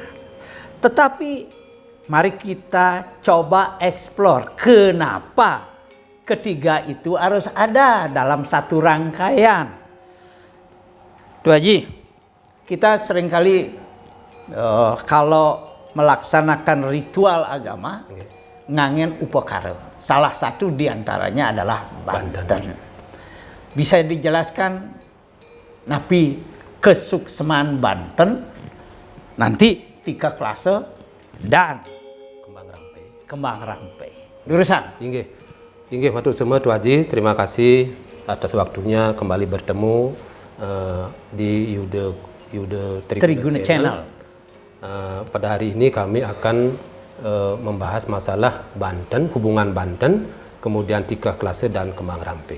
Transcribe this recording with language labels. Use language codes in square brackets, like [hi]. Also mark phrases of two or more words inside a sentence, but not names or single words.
[id] Tetapi mari kita coba eksplor kenapa ketiga itu harus ada dalam satu rangkaian. Tuh Haji, kita seringkali kalau melaksanakan ritual agama ngangen upakara. Salah satu diantaranya adalah Banten. Bisa dijelaskan [ban] napi kesukseman [id] Banten, nanti Tikeh Klase dan Kembang Rampe. Lurusan. [ban] Inggih matur [id] semua Tuh Haji, terima kasih atas waktunya kembali bertemu di Yuda Triguna Channel. Pada hari ini kami akan membahas masalah Banten, hubungan Banten, kemudian Tikeh Klase dan Kembang Rampe.